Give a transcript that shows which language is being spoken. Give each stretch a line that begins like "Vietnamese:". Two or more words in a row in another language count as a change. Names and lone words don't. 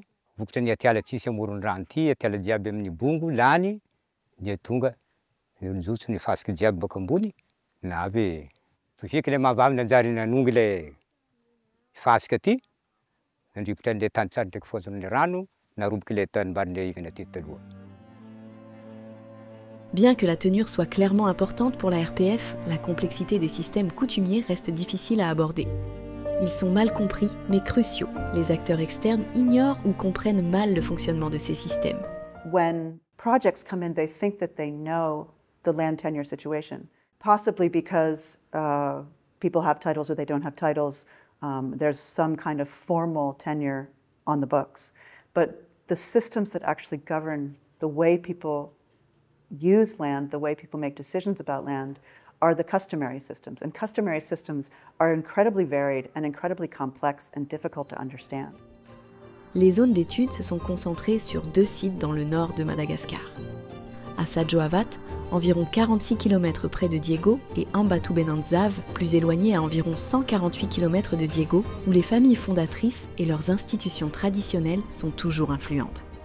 Malagasy: Vokotra ny atiala tsisy amoron-drano ty, atiala jiaby amin'ny bongo lany, dia tonga nijotso ny fasiky jiaby baka ambony, na avy tofiky le mahavavy nanjary nanongy le fasika ty, nandrifitra an'le tany tsara ndraiky fofon'ny rano, naroboky le tanimbary igny aty taloha.
French: Bien que la tenure soit clairement importante pour la RPF, la complexité des systèmes coutumiers reste difficile à aborder. Ils sont mal compris, mais cruciaux. Les acteurs externes ignorent ou comprennent mal le fonctionnement de ces systèmes.
English: When projects come in, they think that they know the land tenure situation, possibly because people have titles or they don't have titles. There's some kind of formal tenure on the books. But the systems that actually govern the way people use land, the way people make decisions about land, are the customary systems. And customary systems are incredibly varied and incredibly complex and difficult to understand.
French: Les zones d'études se sont concentrées sur 2 sites dans le nord de Madagascar. À Sadjoavat, environ 46 km près de Diego, et Ambatubenantzav, plus éloigné à environ 148 km de Diego, où les familles fondatrices et leurs institutions traditionnelles sont toujours influentes.